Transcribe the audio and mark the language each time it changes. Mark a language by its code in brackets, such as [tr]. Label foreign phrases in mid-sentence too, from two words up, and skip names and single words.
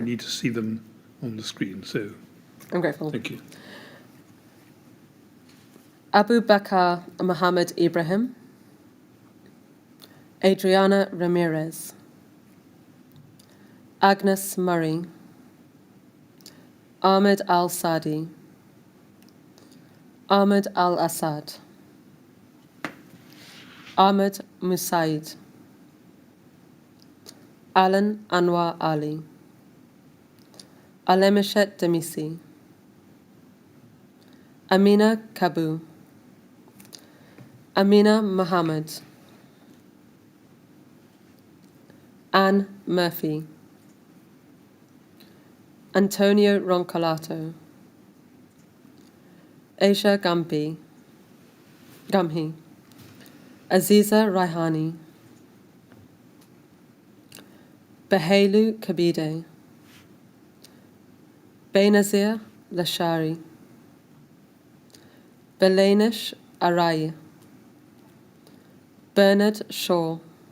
[en] we need to see them on the screen, so I'm grateful. thank you. Abu Bakr Mohammed Ibrahim, Adriana Ramirez, Agnes Murray, Ahmed Al-Sadi, Ahmed Al-Assad, Ahmed Musaid, Alan Anwar Ali, Alemishet Demisi, Amina Kabu, Amina Mohammed, Anne Murphy, Antonio Roncolato, Aisha Gamhi, Aziza Raihani, Behelu Kabide, Benazir Lashari, Belanish Arai, Bernard Shaw,